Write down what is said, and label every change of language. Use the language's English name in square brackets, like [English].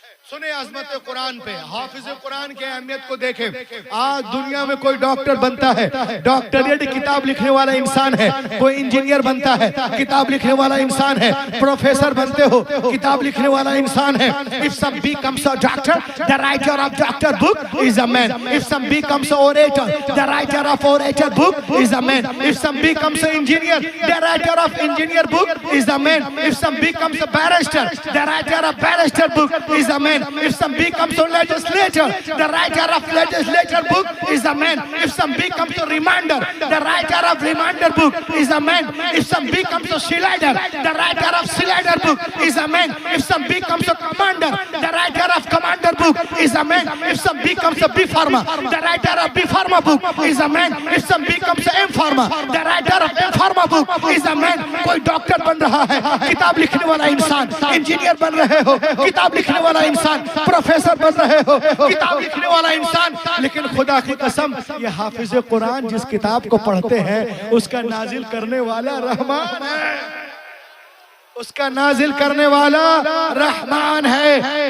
[Hindi] सुने अजमत कुरान पे, हाफिज कुरान की अहमियत को देखें। आज दुनिया में कोई डॉक्टर बनता है, डॉक्टरेट किताब लिखने वाला इंसान है, कोई इंजीनियर बनता है, किताब लिखने वाला इंसान है, प्रोफेसर बनते हो, किताब लिखने वाला इंसान है। [English] If some becomes a doctor, the writer of doctor book is a man. If some becomes a orator, the writer of orator book is a man. If some becomes an engineer, the writer of engineer book is a man. If some becomes a barrister, the writer of barrister book is a man. If some becomes a legislator, the writer of legislator book is a man. If some becomes a reminder, the writer of reminder book is a man. If some becomes a slider, the writer of slider book is a man. If some becomes a commander, the writer of commander book is a man. If some becomes a B farmer, the writer of B farmer book is a man. If some becomes a M farmer, the writer of M farmer book is a man. [Hindi] कोई doctor बन रहा है, किताब लिखने वाला इंसान, engineer बन रहे हो, किताब लिखने वाला इंसान, प्रोफेसर बन रहे हो, किताब लिखने वाला इंसान। लेकिन खुदा की कसम, ये हाफिज कुरान जिस किताब को पढ़ते हैं उसका नाजिल करने वाला रहमान है, उसका नाजिल करने वाला रहमान है।